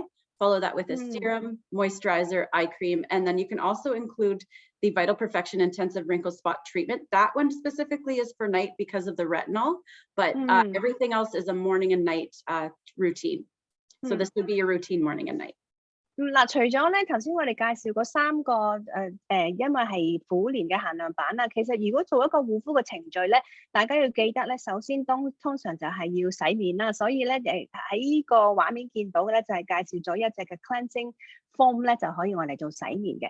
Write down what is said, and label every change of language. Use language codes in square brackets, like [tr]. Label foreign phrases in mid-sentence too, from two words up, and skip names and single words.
[en] Follow that with a serum, moisturizer, eye cream, and then you can also include the Vital Perfection Intensive Wrinkle Spot Treatment. That one specifically is for night because of the retinol, but everything else is a morning and night routine. So this would be your routine morning and night. [yue] 嗱，除咗咧頭先我哋介紹嗰3個因為係虎年嘅限量版啦，其實如果做一個護膚嘅程序咧，大家要記得咧，首先通常就係要洗面啦，所以咧喺呢個畫面見到嘅咧就係介紹咗一隻嘅 [en] cleansing foam [yue] 咧就可以我嚟做洗面嘅。